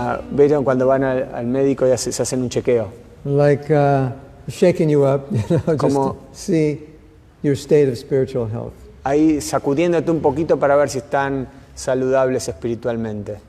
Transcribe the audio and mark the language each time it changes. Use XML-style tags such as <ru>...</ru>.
<es>¿Vieron cuando van al médico y se hacen un chequeo?</es> <en>Like shaking you up, just to see your state of spiritual health.</en> <es>Ahí sacudiéndote un poquito para ver si están saludables espiritualmente.</es>